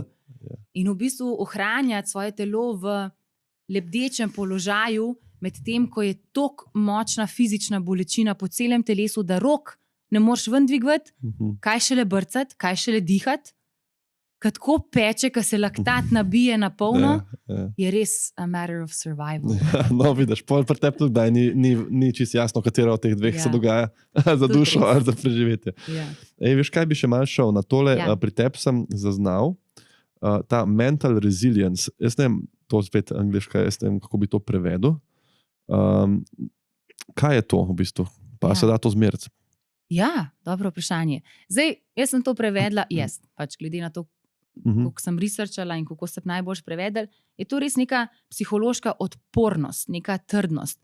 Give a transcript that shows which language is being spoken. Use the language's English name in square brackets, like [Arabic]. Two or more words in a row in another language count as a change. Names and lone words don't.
[Slovenian] In v bistvu ohranjati svoje telo v lebdečem položaju, med tem, ko je tok močna fizična bolečina po celem telesu, da rok ne moreš ven dvigovati, kaj šele brcati, kaj šele dihati. Kako peče, ko se laktat nabije na polno, je res [English] a matter of survival. [Slovenian] No, vidiš, pri tebi tudi ni čisto jasno, katera od teh dveh se dogaja za dušo ali za preživetje. Veš, kaj bi še malo šel na tole? Pri tebi sem zaznal ta [English] mental resilience. [Slovenian] Jaz ne vem, to spet angliška, jaz ne vem, kako bi to prevedel. Kaj je to v bistvu? Pa se da to zmeriti? Ja, dobro vprašanje. Zdaj, jaz sem to prevedla, pač glede na to, kako sem researchala in kako sem najbolj prevedel, je to res neka psihološka odpornost, neka trdnost.